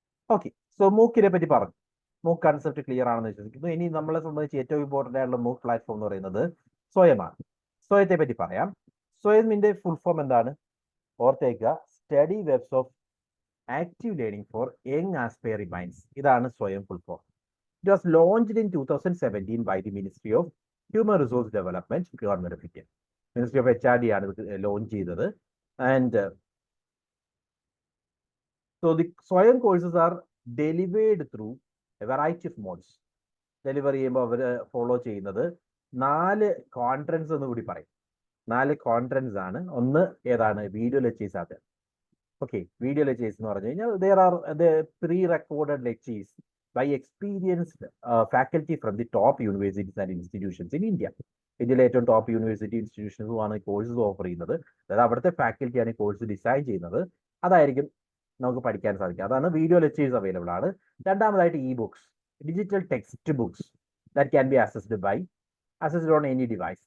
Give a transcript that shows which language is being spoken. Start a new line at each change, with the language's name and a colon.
Malayalam: Okay, so മൂക്കിനെ പറ്റി പറഞ്ഞു. MOOC concept clear ആണെന്ന് വിശ്വസിക്കുന്നു. ഇനി നമ്മളെ സംബന്ധിച്ച് ഏറ്റവും ഇമ്പോർട്ടന്റ് ആയിട്ടുള്ള MOOC പ്ലാറ്റ്ഫോം എന്ന് പറയുന്നത് സ്വയമാണ്. സ്വയത്തെ പറ്റി പറയാം. സ്വയമിന്റെ ഫുൾ ഫോം എന്താണ്? ഓർത്തേക്കുക,
English: Study webs of active learning for young aspiring minds.
Malayalam: ഇതാണ് സ്വയം full form.
English: It was launched in 2017 by the ministry of human resource development, government of India.
Malayalam: Ministry of HRD ആണ് ഇത് launch ചെയ്തത്.
English: And so the Swayam courses are delivered through a variety of modes.
Malayalam: Deliver ചെയ്യുമ്പോൾ അവർ follow ചെയ്യുന്നത് 4 കോൺട്രൻസ് എന്ന് കൂടി പറയും. 4 കോൺട്രൻസ് ആണ്. ഒന്ന് ഏതാണ്? വീഡിയോ ലെക്ചേഴ്സ് ആണ്. ഓക്കെ, വീഡിയോ ലെക്ചേഴ്സ് എന്ന് പറഞ്ഞു കഴിഞ്ഞാൽ
English: there are the pre-recorded lectures by experienced faculty from the top universities and institutions in India.
Malayalam: ഇന്ത്യയിലെ ഏറ്റവും ടോപ്പ് യൂണിവേഴ്സിറ്റി ഇൻസ്റ്റിറ്റ്യൂഷൻസുമാണ് ഈ കോഴ്സസ് ഓഫർ ചെയ്യുന്നത്. അതായത് അവിടുത്തെ ഫാക്കൽറ്റിയാണ് ഈ കോഴ്സ് ഡിസൈൻ ചെയ്യുന്നത്. അതായിരിക്കും നമുക്ക് പഠിക്കാൻ സാധിക്കുക. അതാണ് വീഡിയോ ലെക്ചേഴ്സ് അവൈലബിൾ ആണ്.
English: രണ്ടാമതായിട്ട് e books, digital text books that can be assessed on any device.